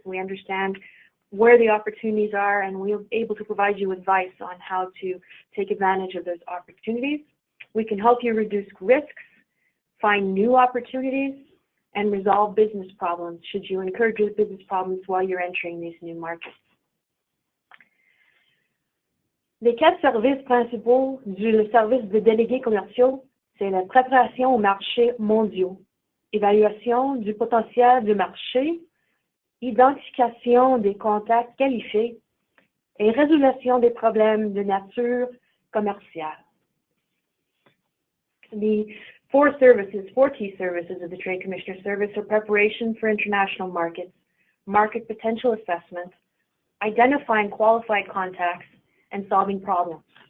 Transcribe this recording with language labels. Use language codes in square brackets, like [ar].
[en] We understand where the opportunities are, and we're able to provide you advice on how to take advantage of those opportunities. We can help you reduce risks, find new opportunities, and resolve business problems should you incur business problems while you're entering these new markets. [fr] Les 4 services principaux du service de délégués commerciaux, c'est la préparation aux marchés mondiaux, évaluation du potentiel du marché, identification des contacts qualifiés et résolution des problèmes de nature commerciale. [en] The 4 key services of the Trade Commissioner Service are preparation for international markets, market potential assessment, identifying qualified contacts, and solving problems.